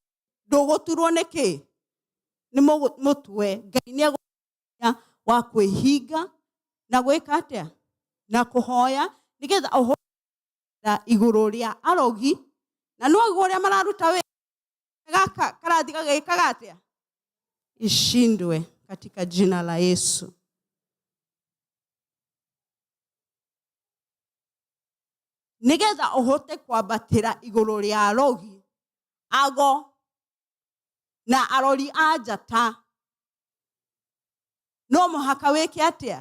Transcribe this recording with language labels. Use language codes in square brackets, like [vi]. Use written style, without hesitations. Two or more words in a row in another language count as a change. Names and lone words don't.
[ki] Ndũgũturwo nĩ kĩ? Nĩ mũtwe. Ngai nĩ egũkũheaga wa kwĩhinga na gwĩka atĩa? Na kũhoya nĩgetha ũhote igũrũ rĩa arogi. Na no ũrĩa mararuta wĩra gaka karathi gagĩkaga atĩa? [sw] Ishindwe katika jina la Yesu. [ki] Nĩgetha ũhote kwambatĩra igũrũ rĩa arogi, ago na arori a njata, no mũhaka wĩke atĩa?